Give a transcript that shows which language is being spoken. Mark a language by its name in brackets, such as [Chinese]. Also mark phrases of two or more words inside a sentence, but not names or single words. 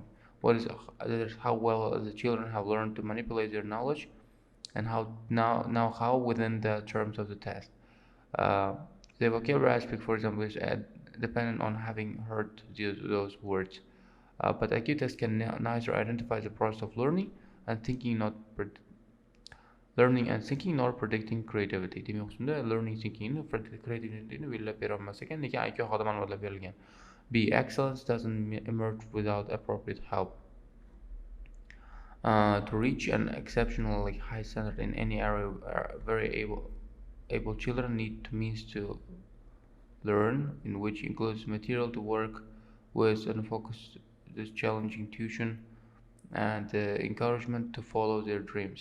[English] What is how well the children have learned to manipulate their knowledge, and how within the terms of the test. The vocabulary aspect, for example, is dependent on having heard those words. But IQ test can neither identify the process of learning and thinking, nor predicting creativity. [Uzbek] Demak, shunda [English] learning, thinking, creativity [Uzbek] ni belgilab bera olmas ekan, lekin IQ haqida ma'lumotlar berilgan. [English] B, excellence doesn't emerge without appropriate help. To reach an exceptionally high standard in any area, very able children need means to learn, in which includes material to work with and focus this challenging tuition and encouragement to follow their dreams.